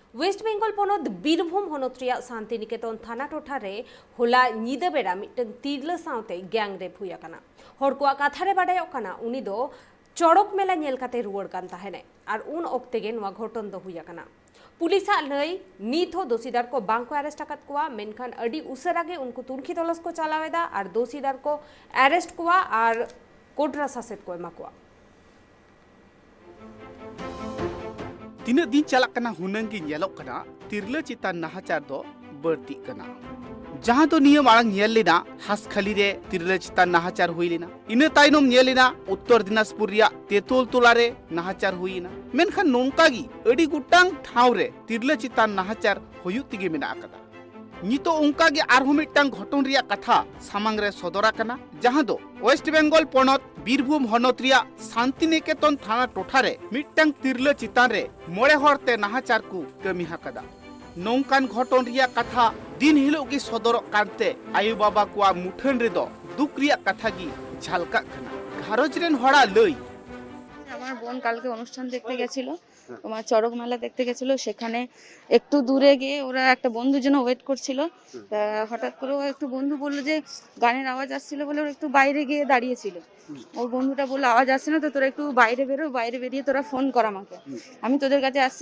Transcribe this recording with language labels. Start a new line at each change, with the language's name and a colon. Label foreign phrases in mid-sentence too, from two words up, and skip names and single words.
Santali: वेस्ट बेंगल पनत बीरभूम हनत रिया शांतिनिकेतन थाना टोठारे होला ᱧᱤᱫᱟᱹ बेड़ा मिटन तिरला साउते गैंग रेप हुई आकना हर को कथारे बाडायोग काना उनी दो चड़क मेला नेल काते रुवाड़ कान ताहेने आर उन ऑक्ते गे नवा घटन दो हुई आकना पुलिसा लई नीत हो दोषीदार को बांग को अरेस्ट आकात कोआ मेनखान अडी उसरा गे उनको तुर्खी तलाश को चलावेदा आर दोषीदार को अरेस्ट कोआ आर कोटरा सासेत को एमा कोआ तीन दिन चलना हुनंगी तिरला चितान नाहाचार दो बढ़ती कना जहां तो नियम आड़ंग नेल लेना हासखाली रे तिरला चितान नाहाचार हुई लेना इन ताइनम नेल लेना उत्तर दिनाजपुर रिया तेतुल तोला रे नाहाचार हुईना मेनखान नोंकागी अडी गुटांग ठाव रे तिरला चितान नाहाचार हुयुग तिगे मेना आकदा नितो उनकागे आरहो मिट्टांग घटन रिया कथा सामांग रे सदरा कना जहां दो वेस्ट बेंगल पनत बीरभूम हनत रिया शांतिनिकेतन थाना टोठारे मिट्टांग तिरला चितान रे मोड़े हरते नाहाचार को कमी हाकदा नौकान घटन रिया कथा दिन हिलोग गी सदर कानते आयु बाबा को मुठन रे दो दुख रिया कथा गी झलका कना घारज रेन हड़ा लई
Bangla: আমার বোন কালকে অনুষ্ঠান দেখতে গেছিল তোমার চড়ক মেলা দেখতে গেছিল সেখানে একটু দূরে গিয়ে ওরা একটা বন্ধুর জন্য ওয়েট করছিল হঠাৎ করে ও একটু বন্ধু বলল যে গানের আওয়াজ আসছিল বলে ওরা একটু বাইরে গিয়ে দাঁড়িয়েছিল ওর বন্ধুটা বলল আওয়াজ আসছে না তো তোরা একটু বাইরে বেরো বাইরে বেরিয়ে তোরা ফোন কর আমাকে আমি তোদের কাছে আসছি